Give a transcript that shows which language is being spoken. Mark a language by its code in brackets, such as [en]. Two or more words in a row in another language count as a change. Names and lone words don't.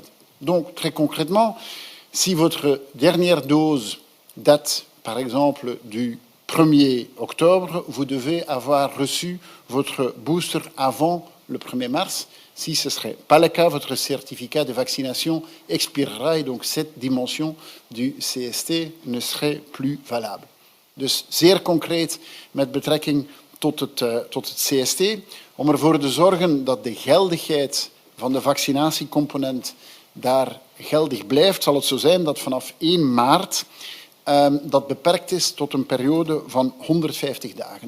[fr] Donc, très concrètement, si votre dernière dose date, par exemple, du 1er octobre, vous devez avoir reçu votre booster avant le 1er mars. Si ce ne serait pas le cas, votre certificat de vaccination expirera et donc cette dimension du CST ne serait plus valable. [nl] Dus zeer concreet met betrekking tot het CST, om ervoor te zorgen dat de geldigheid van de vaccinatiecomponent daar geldig blijft, zal het zo zijn dat vanaf 1 maart dat beperkt is tot een periode van 150 dagen.